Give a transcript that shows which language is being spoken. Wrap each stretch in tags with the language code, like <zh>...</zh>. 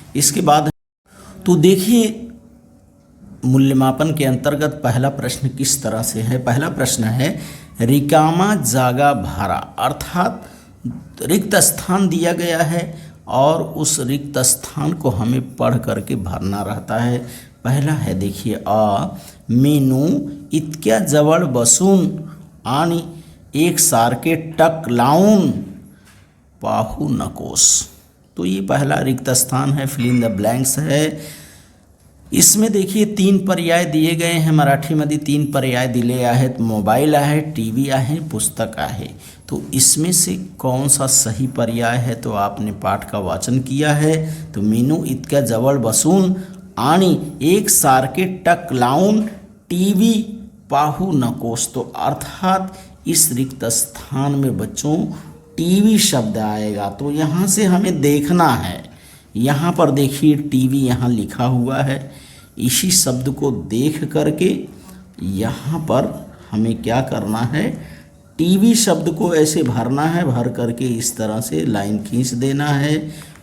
<hi>इसके बाद तो देखिए मूल्यमापन के अंतर्गत पहला प्रश्न किस तरह से है। पहला प्रश्न है</hi> <mr>रिकामा जागा भरा,</mr> <hi>अर्थात रिक्त स्थान दिया गया है और उस रिक्त स्थान को हमें पढ़ करके भरना रहता है। पहला है देखिए</hi> <mr>मेनू इतक्या जवळ बसून आणि एकसारखे टक लावून पाहू नकोस।</mr> <hi>तो ये पहला रिक्त स्थान है, फिल इन द ब्लैंक्स है। इसमें देखिए 3 पर्याय दिए गए हैं,</hi> <mr>मराठीमध्ये 3 पर्याय दिले आहेत। मोबाईल आहे, टीव्ही आहे, पुस्तक आहे।</mr> <hi>तो इसमें से कौन सा सही पर्याय है, तो आपने पाठ का वाचन किया है।</hi> <mr>तो मेनू इतक्या जवळ बसून आणि एक सारखे टक लावून टीव्ही पाहू नकोस।</mr> <hi>तो अर्थात इस रिक्त स्थान में बच्चों टीवी शब्द आएगा। तो यहाँ से हमें देखना है, यहाँ पर देखिए टीवी यहाँ लिखा हुआ है। इसी शब्द को देख करके यहाँ पर हमें क्या करना है, टीवी शब्द को ऐसे भरना है, भर करके इस तरह से लाइन खींच देना है।</hi>